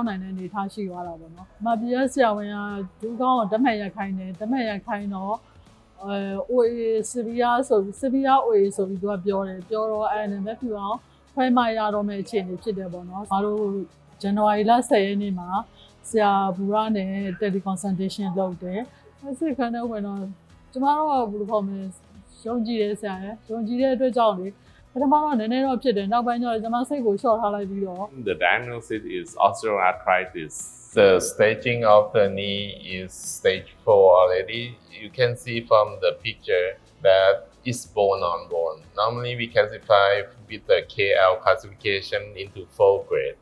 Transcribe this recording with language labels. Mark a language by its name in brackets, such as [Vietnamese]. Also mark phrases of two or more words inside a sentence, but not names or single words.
[Burmese] နိုင်တဲ့အနေထားရှိသွားတာပေါ့နော်မပြည့်ဆရာဝန်ကဒူးကောင်းကိုဓမှတ်ရိုက်ခိုင်းတယ်ဓမှတ်ရိုက်ခိုင်းတော့ [English] OA severe [Burmese] ဆို [English] severe OA [Burmese] ဆိုပြီးသူကပြောတယ်ပြောတော့အဲ့နဲ့မဖြူအောင်ခွဲမရတော့မဲ့အခြေအနေဖြစ်တယ်ပေါ့နော်ငါတို့ January လ10ရက်နေ့မှာဆရာဘူရနဲ့ tele-consultation လုပ်တယ်အဲ့ဒီခါနဲ့ဝင်တော့ကျမတို့ကဘယ်လိုခေါ်မလဲယုံကြည်တယ်ဆရာရယ်ယုံကြည်တဲ့အတွက်ကြောင့်လေပထမတော့နည်းနည်းတော့ဖြစ်တယ်နောက်ပိုင်းကျတော့ကျမစိတ်ကိုလျှော့ထားလိုက်ပြီးတော့ [English] The diagnosis is osteoarthritis. The staging of the knee is stage 4 already. You can see from the picture that it's bone on bone. Normally we classify with the KL classification into 4 grades.